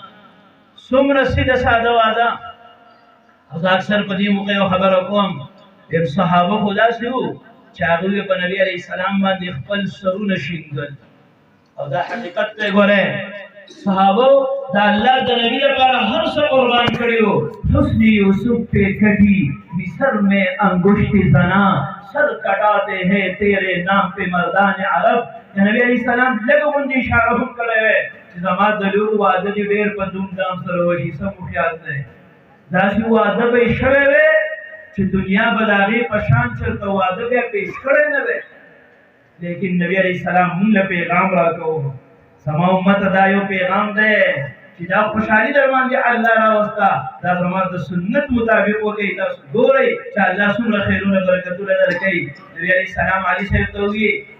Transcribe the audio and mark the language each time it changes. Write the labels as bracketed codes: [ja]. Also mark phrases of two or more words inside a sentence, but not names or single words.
[ps] څومره سیده ساده واده او زه اکثر په دې موقع یو خبره کوم صحابه خو داسې وو چې هغوی په نبي علیه السلام باندې خپل سرونه شیندل او دا حقیقت دی ګورئ صحابه د الله د نبی لپاره هر څه قربان کړي وو [ur] حسن یوسف پہ کٹی مصر میں انگشت زنا سر کٹاتے ہیں تیرے نام پہ مردان عرب [ps] د نبی علیه السلام لږه غوندې اشاره هم کړی وی چې زما د لور واده دې ډېر په دومدام سره وشي څه مو خیال دی داسې واده به یې شوی وی چې دنیا به د هغې په شان چېرته واده بیا پیش کړی نه دی لیکن نبی علیه السلام موږ له پیغام راکوو زما امته دا یو پیغام دی چې دا خوشحالي در باندې الله راوسته دا زما د سنت مطابق وکړئ تاسو ګورئ چې الله څومره خیرونه برکتونه درکوي نبي علیه السلام علي صاحب ته وویل